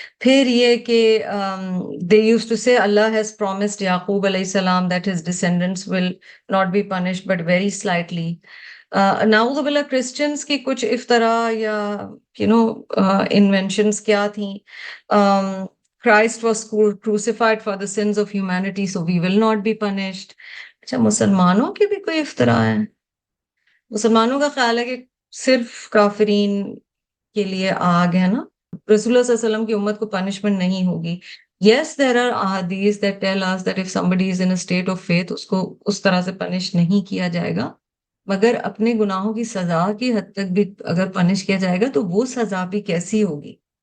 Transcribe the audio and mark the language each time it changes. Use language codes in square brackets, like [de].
[ur] پھر یہ کہ [en] they used to say Allah has promised Yaqub علیہ السلام that his descendants will not be punished but very slightly. [ur] نعوذ باللہ کرسچنس کی کچھ افطرا یا انوینشنس کیا تھیں. [en] Christ was crucified for the sins of humanity so we will not be punished. [ur] اچھا مسلمانوں کی بھی کوئی افطرا ہے؟ مسلمانوں کا خیال ہے کہ صرف کافرین کے لیے آگ ہے نا، رسول اللہ صلی اللہ علیہ وسلم کی امت کو پنشمنٹ نہیں ہوگی. [en] Yes, there are ahadith that tell us that if somebody is in a state of faith [ur] اس کو اس طرح سے پنش نہیں کیا جائے گا، مگر اپنے گناہوں کی سزا کی حد تک بھی اگر پنش کیا جائے گا تو وہ سزا بھی کیسی ہوگی.